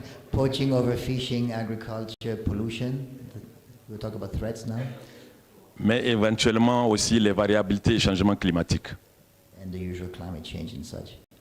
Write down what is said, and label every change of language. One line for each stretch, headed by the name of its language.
English: Poaching, overfishing, agriculture, pollution. We'll talk about threats now.
French: Mais éventuellement aussi les variabilités et changements climatiques.
English: And the usual climate change and such.